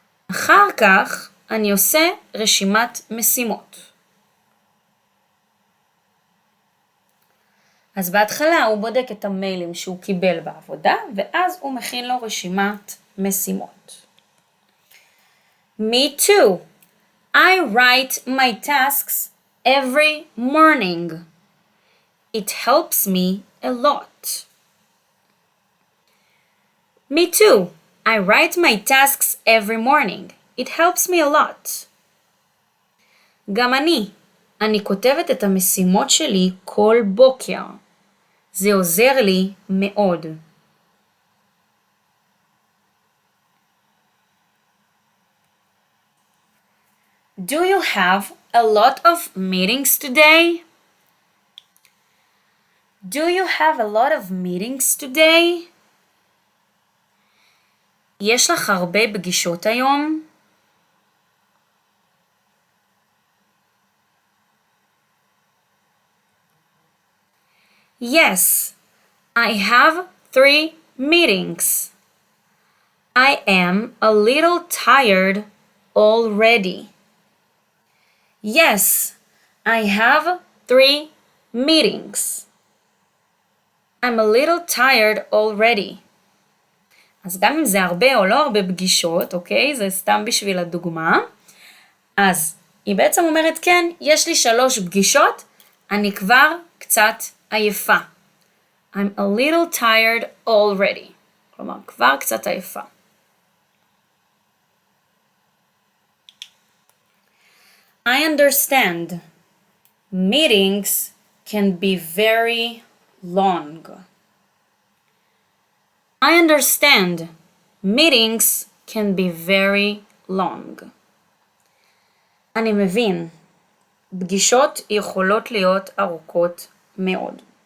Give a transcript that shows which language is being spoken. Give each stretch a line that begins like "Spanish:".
Hebrew: אחר כך אני עושה רשימת משימות. אז בהתחלה הוא בודק את המיילים שהוא קיבל בעבודה, ואז הוא מכין לו רשימת משימות.
English: Me too. I write my tasks every morning. It helps me a lot. Me too. I write my tasks every morning. It helps me a lot.
Hebrew: גם אני כותבת את המשימות שלי כל בוקר. זה עוזר לי מאוד.
English: Do you have a lot of meetings today? Do you have a lot of meetings today?
Hebrew: יש לך הרבה פגישות היום?
English: Yes, I have 3 meetings. I am a little tired already. Yes, I have 3 meetings. I'm a little tired already.
Hebrew: אז גם אם זה הרבה או לא הרבה פגישות, אוקיי? זה סתם בשביל הדוגמה. אז היא בעצם אומרת, כן, יש לי 3 פגישות, אני כבר קצת עייפה.
English: I'm a little tired already.
Hebrew: כלומר, כבר קצת עייפה.
English: I understand. Meetings can be very long. I understand. Meetings can be very long.
Hebrew: אני מבין. פגישות יכולות להיות ארוכות מאוד.